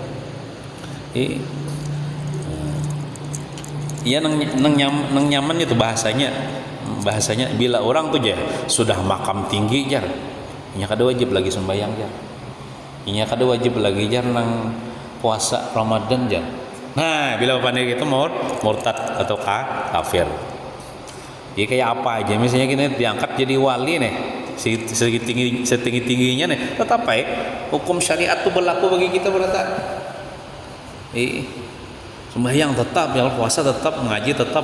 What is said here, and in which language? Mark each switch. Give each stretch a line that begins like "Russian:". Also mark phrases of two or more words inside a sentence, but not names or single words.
Banjar: Iya nang nyaman itu bahasanya bila orang tuh ya sudah makam tinggi jar, inya kada wajib lagi sembahyang jar, inya kada wajib lagi jar nang puasa Ramadan jar. Nah, bila pandai gitu murtad atau kafir. Jadi kayak apa aja misalnya kita diangkat jadi wali nih, setinggi-tingginya nih, tetap baik hukum syariat itu berlaku bagi kita berarti. Sembahyang tetap, ya puasa tetap, mengaji tetap.